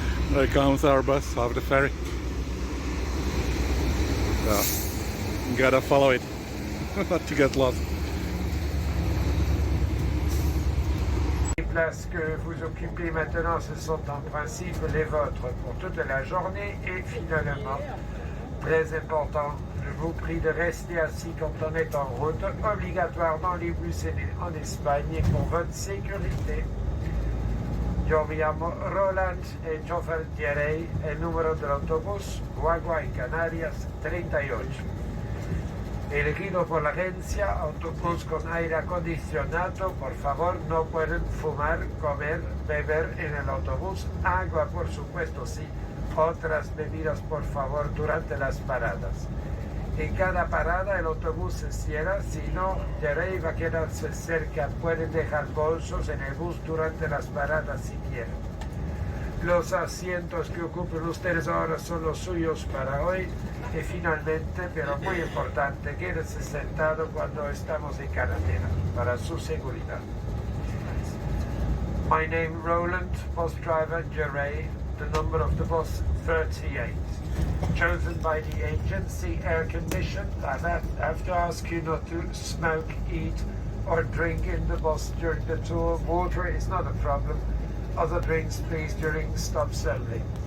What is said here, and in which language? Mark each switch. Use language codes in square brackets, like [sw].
[en] There comes our bus off the ferry. So, you gotta follow it, not to get lost. [fr] Les places que vous occupez maintenant, ce sont en principe les vôtres pour toute la journée et finalement, très important, je vous prie de rester assis quand on est en route, obligatoirement les bus en Espagne pour votre sécurité. [es] Yo me llamo Roland, el chofer diré el número del autobús Guagua Canarias 38. Elegido por la agencia, autobús con aire acondicionado, por favor no pueden fumar, comer, beber en el autobús, agua por supuesto sí, otras bebidas por favor durante las paradas. En cada parada el autobús se cierra, si no, Jerry va a quedarse cerca, pueden dejar bolsos en el bus durante las paradas si quieren. Los asientos que ocupen ustedes ahora son los suyos para hoy y finalmente, pero muy importante, quédense sentado cuando estamos en carretera, para su seguridad. [en] My name Roland, bus driver Jerry, the number of the bus 38. Chosen by the agency, air conditioned. I have to ask you not to smoke, eat or drink in the bus during the tour. Water is not a problem. Other drinks please during stops only.